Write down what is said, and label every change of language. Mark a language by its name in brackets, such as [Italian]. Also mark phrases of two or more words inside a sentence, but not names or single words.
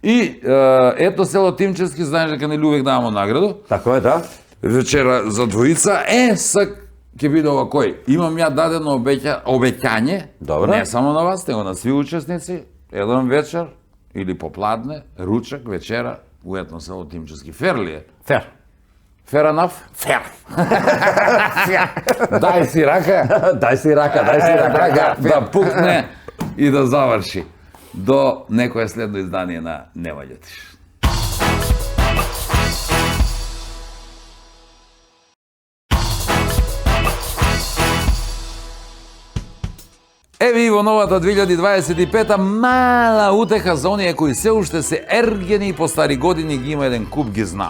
[Macedonian] И ето село Тимчевски, знаеш дека нели [Serbian] увек давамо награду. [Macedonian] Тако е, да. Вечера за двојица. Ќе биде овакој. Имам ја дадено обеќање, Добро. не само на вас, него на [Serbian] сви учесници, [Macedonian] еден вечер или попладне, ручек, вечера, уетно село Тимчевски. Фер ли е? Фер. [English] Fair enough? Fair. [Macedonian] Дај си рака. Дај си рака, Да пукне и да заврши. До некое следно издание на Нема Љутиш. Еве и во новата 2025 мала утеха за оние кои се уште се ергени и по стари години ги има еден куп, ги знам.